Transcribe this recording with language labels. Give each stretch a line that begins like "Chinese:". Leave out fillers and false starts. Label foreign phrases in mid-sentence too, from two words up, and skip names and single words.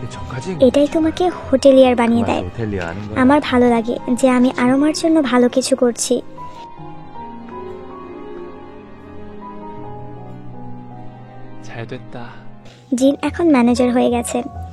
Korean: 저까지
Bangla: এটাই তোমাকে হোটেলিয়ার বানিয়ে দেয়।
Korean: 호텔리아 하는 거야.
Bangla: আমার ভালো লাগে যে আমি আরোমার জন্য ভালো কিছু করছি।
Korean: 잘 됐다.
Bangla: জিন এখন ম্যানেজার হয়ে গেছে।